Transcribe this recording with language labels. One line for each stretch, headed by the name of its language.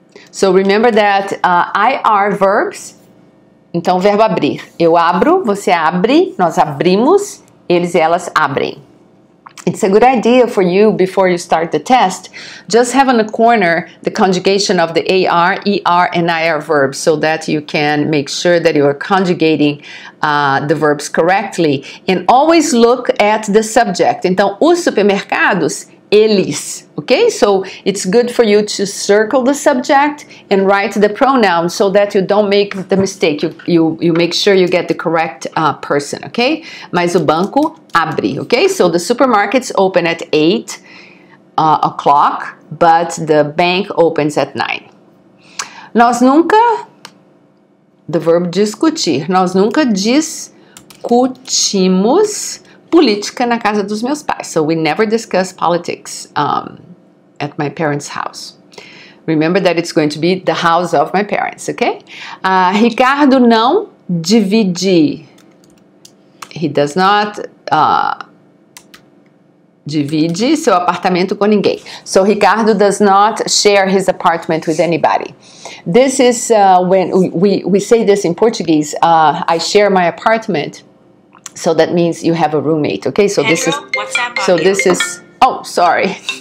English: So, remember that IR verbs.
Portuguese: Então, o verbo abrir. Eu abro, você abre, nós abrimos, eles e elas abrem.
English: It's a good idea for you, before you start the test, just have on the corner the conjugation of the AR, ER, and IR verbs so that you can make sure that you are conjugating the verbs correctly. And always look at the subject.
Portuguese: Então, os supermercados, eles, okay?
English: So, it's good for you to circle the subject and write the pronoun so that you don't make the mistake. You make sure you get the correct person, okay?
Portuguese: Mas o banco abre,
English: okay? So, the supermarkets open at 8 o'clock, but the bank opens at 9.
Portuguese: Nós nunca,
English: the verb
Portuguese: discutir, nós nunca discutimos política na casa dos meus pais.
English: So we never discuss politics at my parents' house. Remember that it's going to be the house of my parents, okay?
Portuguese: Ricardo não divide.
English: He does not divide
Portuguese: seu apartamento com ninguém.
English: So Ricardo does not share his apartment with anybody. This is when we say this in Portuguese, I share my apartment. So that means you have a roommate, okay? So Pedro, this is, oh, sorry.